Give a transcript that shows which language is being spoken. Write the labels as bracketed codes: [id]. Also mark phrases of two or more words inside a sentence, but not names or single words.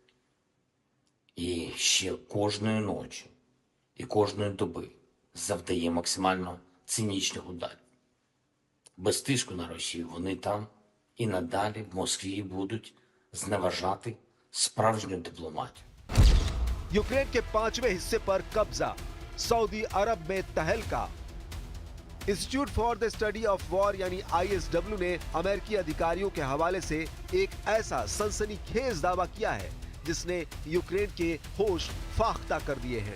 [uk] І ще кожної ночі і кожної доби завдає максимально цинічних ударів. Без тиску на Росію вони там і надалі в Москві будуть зневажати справжню дипломатію. [hi] यूक्रेन के 5वें हिस्से पर कब्जा, सऊदी अरब में तहलका। इंस्टीट्यूट फॉर द स्टडी ऑफ वॉर यानी ISW ने अमेरिकी अधिकारियों के हवाले से एक ऐसा सनसनीखेज दावा किया है जिसने यूक्रेन के होश फाख्ता कर दिए हैं।